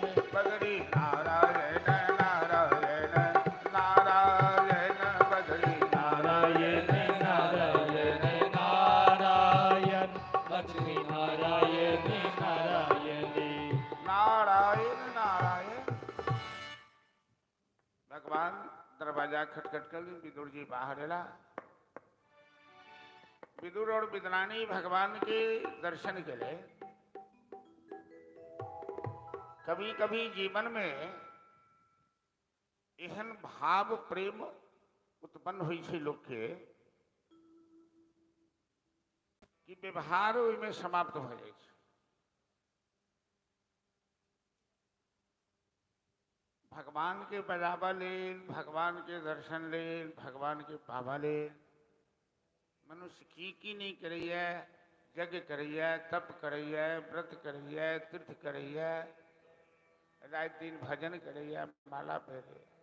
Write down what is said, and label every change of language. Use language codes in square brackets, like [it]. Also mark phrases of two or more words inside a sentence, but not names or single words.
[mai] बदरी नारायण नारायण नारायण बदरी नारायण नारायण नारायण लक्ष्मी नारायण नारायण नारायण नारायण। भगवान दरवाजा खटखट कर विदुर जी बाहर एला। विदुर और विदुरानी भगवान के दर्शन के लिए कभी कभी जीवन में एहन भाव प्रेम उत्पन्न हुई छै लोग के कि व्यवहार ओहिमे समाप्त हो जाए छै। भगवान के बजाबा लेल, भगवान के दर्शन लेल, भगवान के पावा लेल मनुष्य की नहीं करैया, यज्ञ करैया, तप करैया, व्रत करैया, तीर्थ करैया, रात दिन भजन करैया, माला पहरे